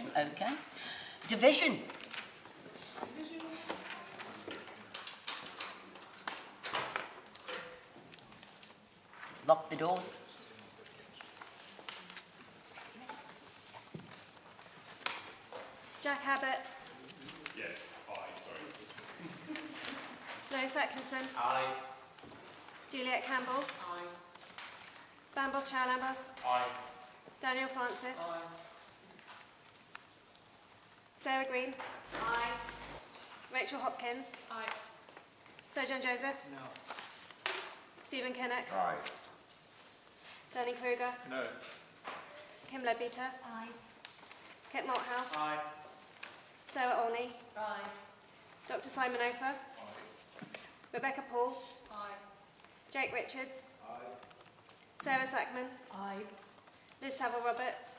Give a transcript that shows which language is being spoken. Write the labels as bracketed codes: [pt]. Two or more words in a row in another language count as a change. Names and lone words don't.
[en] Okay. Division. Lock the doors. Jack Abbott. Yes, aye, sorry. Lois Atkinson. Aye. Juliet Campbell. Aye. Bambos Charalambos. Aye. Daniel Francis. Aye. Sarah Green. Aye. Rachel Hopkins. Aye. Sir John Joseph. No. Stephen Kinnock. Aye. Danny Kruger. No. Kim Ledbetter. Aye. Kit Malthouse. Aye. Sarah Olney. Aye. Dr. Simon Ofer. Rebecca Paul. Aye. Jake Richards. Aye. Sarah Sackman. Aye. Liz Saville-Roberts.